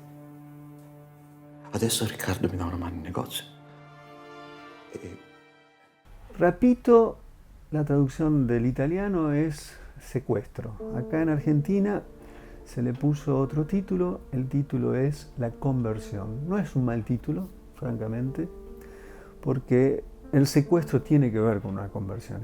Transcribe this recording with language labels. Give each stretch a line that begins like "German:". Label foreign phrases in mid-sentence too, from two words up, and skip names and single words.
Italian: Adesso Riccardo mi dà una mano in negozio.
Spanish: Repito, la traducción del italiano es secuestro. Acá en Argentina se le puso otro título, el título es La conversión. No es un mal título, francamente, porque el secuestro tiene que ver con una conversión.